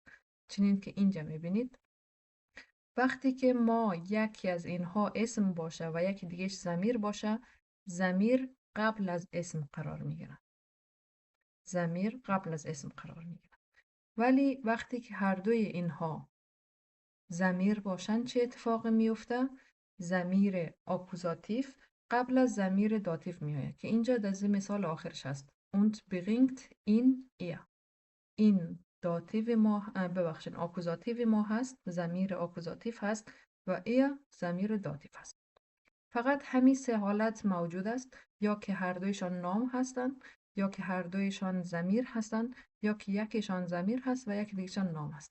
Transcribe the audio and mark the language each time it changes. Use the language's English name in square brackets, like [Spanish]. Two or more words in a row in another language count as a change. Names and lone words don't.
[Persian] چنین که اینجا میبینید وقتی که ما یکی از اینها اسم باشه و یکی دیگهش ضمیر باشه، ضمیر قبل از اسم قرار میگیره. ضمیر قبل از اسم قرار میگیره. ولی وقتی که هر دوی اینها ضمیر باشن چه اتفاقی میفته؟ ضمیر آکوزاتیو قبل از ضمیر داتیو میآید که اینجا در مثال آخرش هست [German] und bringt ihn ihr. [Persian] این داتیو ما آکوزاتیو ما هست، ضمیر آکوزاتیو هست و ای ضمیر داتیو هست. فقط همین سه حالت موجود است، یا که هر دویشان نام هستند، یا که هر دویشان ضمیر هستند، یا که یکیشان ضمیر هست و یک دیگرشان نام هست.